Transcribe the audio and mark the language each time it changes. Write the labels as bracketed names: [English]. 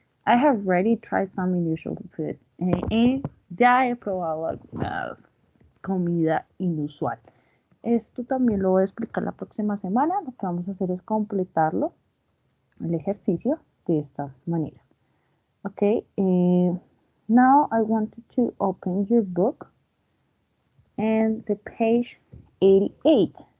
[English] I have already tried some unusual food. [Spanish] Ya he probado alguna comida inusual. Esto también lo voy a explicar la próxima semana. Lo que vamos a hacer es completarlo, el ejercicio, de esta manera. [English] Okay, now I want you to open your book and the page 88.